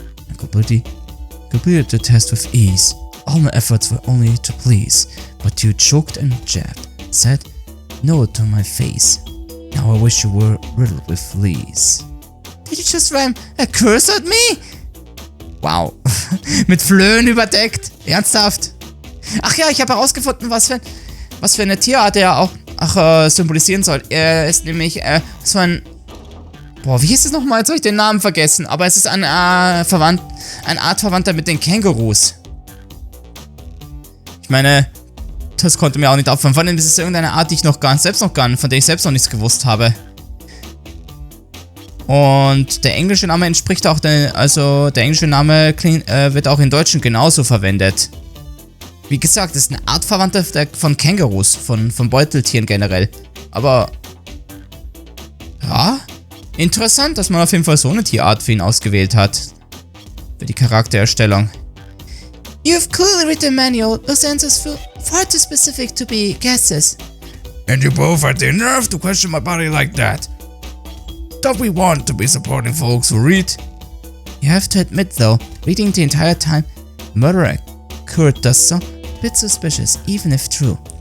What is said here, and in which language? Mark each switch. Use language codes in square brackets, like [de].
[en] I completed the test with ease. All my efforts were only to please, but you choked and jabbed, said no to my face. Now I wish you were riddled with fleas. Did you just rhyme a curse at me? [de] Wow. Mit Flöhen überdeckt? Ernsthaft? Ach ja, ich habe herausgefunden, was für eine Tierart er auch symbolisieren soll. Er ist nämlich so ein... Boah, wie hieß es nochmal? Jetzt habe ich den Namen vergessen. Aber es ist ein Artverwandter mit den Kängurus. Ich meine, das konnte mir auch nicht auffallen. Vor allem ist es irgendeine Art, die ich von der ich selbst noch nichts gewusst habe. Und der englische Name entspricht auch, der englische Name wird auch in Deutschen genauso verwendet. Wie gesagt, das ist eine Artverwandter von Kängurus, von Beuteltieren generell. Aber, ja, interessant, dass man auf jeden Fall so eine Tierart für ihn ausgewählt hat. Für die Charaktererstellung. [en] You've clearly read the manual. Those answers feel far too specific to be guesses. And you both had the nerve to question my body like that. Don't we want to be supporting folks who read? You have to admit though, reading the entire time, murder occurred does sound a bit suspicious, even if true.